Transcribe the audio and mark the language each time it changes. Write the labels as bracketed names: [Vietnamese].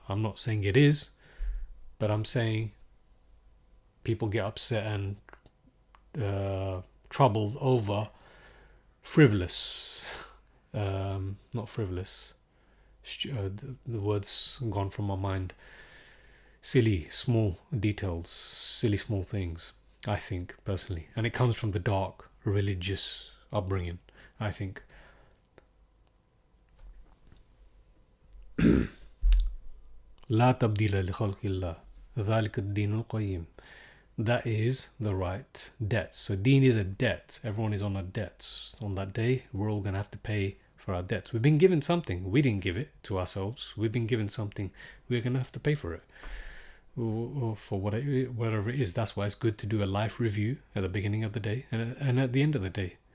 [English] I'm not saying it is, but I'm saying people get upset and troubled over frivolous, not frivolous, the word's gone from my mind, silly, small details, silly, small things, I think, personally. And it comes from the dark, religious upbringing, I think. [Arabic] لا تبديل لخلق الله ذلك الدين القيم. [English] That is the right debt. So deen is a debt. Everyone is on a debt. On that day, we're all going to have to pay for our debts. We've been given something. We didn't give it to ourselves. We've been given something. We're going to have to pay for it. Or for whatever it is. That's why it's good to do a life review at the beginning of the day and at the end of the day.